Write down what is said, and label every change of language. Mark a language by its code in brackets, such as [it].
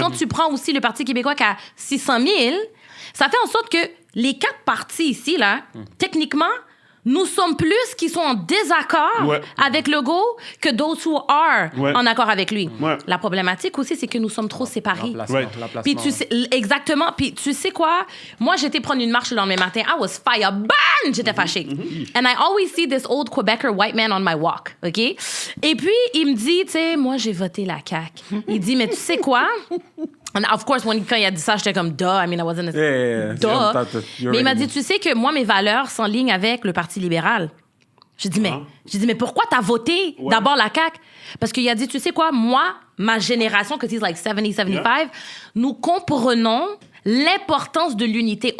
[fr] quand tu prends aussi le Parti québécois qui a 600 000, ça fait en sorte que les 4 partis ici, là, techniquement, nous sommes plus qui sont en désaccord Ouais. avec Legault que [en] those who are [fr] Ouais. en accord avec lui. Ouais. La problématique aussi, c'est que nous sommes trop séparés. [en] Right. [fr] Puis tu sais, exactement. Puis tu sais quoi? Moi, j'étais prendre une marche le lendemain matin. [en] I was fireburn! [fr] J'étais fâchée. [en] And I always see this old Quebecer white man on my walk. OK? [fr] Et puis, il me dit, tu sais, moi, j'ai voté la CAQ. Il dit, mais tu sais quoi? [en] And of course, [fr] quand il a dit ça, j'étais comme, duh. [en] I mean, I wasn't a... Yeah. Duh. [fr] Mais il m'a dit, tu sais que moi, mes valeurs s'enlignent avec le Parti libéral. J'ai dit, mais pourquoi t'as voté d'abord la CAQ? Parce qu'il a dit, tu sais quoi, moi, ma génération, que c'est like 70, 75, nous comprenons l'importance de l'unité.